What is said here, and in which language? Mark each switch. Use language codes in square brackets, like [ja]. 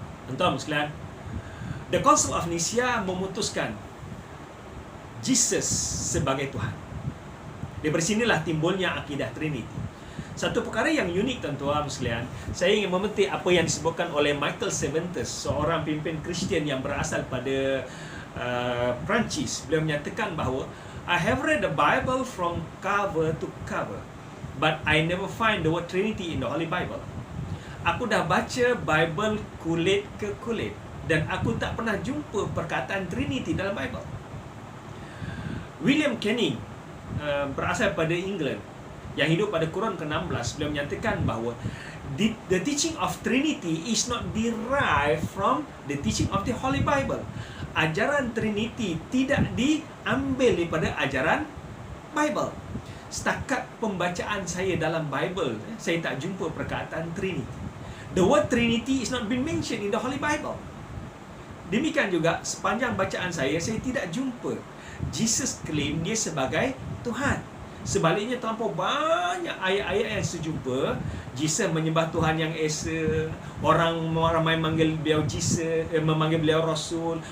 [ms] Tuan-tuan sekalian, The Council of Nicaea memutuskan Jesus sebagai Tuhan. Dari sinilah timbulnya akidah Trinity. Satu perkara yang unik, tuan-tuan sekalian, saya ingin memetik apa yang disebutkan oleh Michael Cervantes, seorang pemimpin Kristian yang berasal pada Perancis. Beliau menyatakan bahawa [en] I have read the Bible from cover to cover, but I never find the word Trinity in the Holy Bible. [ms] Aku dah baca Bible kulit ke kulit dan aku tak pernah jumpa perkataan Trinity dalam Bible. William Canning berasal pada England yang hidup pada kurun ke-16. Beliau menyatakan bahawa [en] the teaching of Trinity is not derived from the teaching of the Holy Bible. [ms] Ajaran Trinity tidak diambil daripada ajaran Bible. Setakat pembacaan saya dalam Bible, saya tak jumpa perkataan Trinity. [en] The word Trinity is not been mentioned in the Holy Bible. [ms] Demikian juga sepanjang bacaan saya tidak jumpa Jesus claim dia sebagai Tuhan. Sebaliknya terlampau banyak ayat-ayat yang saya jumpa Jesus menyembah Tuhan yang Esa. Orang ramai manggil beliau Jesus, memanggil beliau Rasul.